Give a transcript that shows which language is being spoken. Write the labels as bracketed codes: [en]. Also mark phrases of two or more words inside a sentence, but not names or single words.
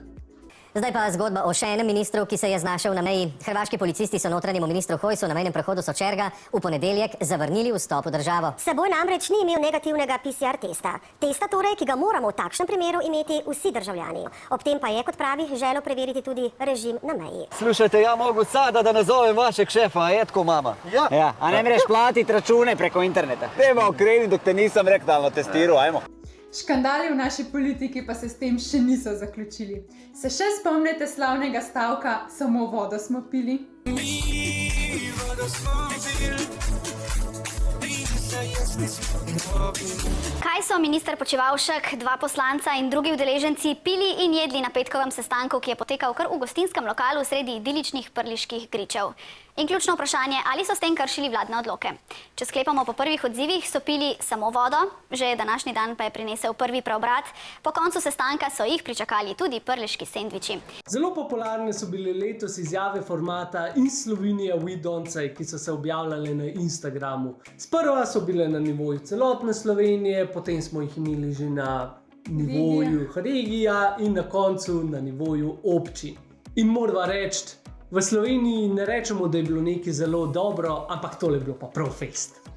[sl] Zdaj pa zgodba o še enem ministru, ki se je znašel na meji. Hrvaški policisti so notranjemu ministru Hojsu na mejnem prehodu Sočerga v ponedeljek zavrnili vstop v državo. S seboj namreč ni imel negativnega PCR testa. Testa torej, ki ga moramo v takšnem primeru imeti vsi državljani. Ob tem pa je, kot pravi, želel preveriti tudi režim na meji. [hr] Slušajte, ja mogu sada da nazovem vašeg šefa, a je tako mama? Ja. A ne mreš platiti račune preko interneta? Nema okreni, dok te nisam rektalno testiral, ajmo. [sl] Škandali v naši politiki pa se s tem še niso zaključili. Se še spomnite slavnega stavka Samo vodo smo pili? Kaj so minister Počivalšek, 2 poslanca in drugi udeleženci pili in jedli na petkovem sestanku, ki je potekal kar v gostinskem lokalu sredi idiličnih prliških gričev? In ključno vprašanje, ali so s tem kršili vladne odloke? Če sklepamo po prvih odzivih, so pili samo vodo, že današnji dan pa je prinesel prvi preobrat. Po koncu sestanka so jih pričakali tudi prliški sendviči. Zelo popularne so bile letos izjave formata In Slovenija [en] we don't say, [sl] ki so se objavljale na Instagramu. Sprva so bile na nivoju celotne Slovenije, potem smo jih imeli že na nivoju regija in na koncu na nivoju občin. In moramo reči, v Sloveniji ne rečemo, da je bilo nekaj zelo dobro, ampak tole je bilo pa prav fest.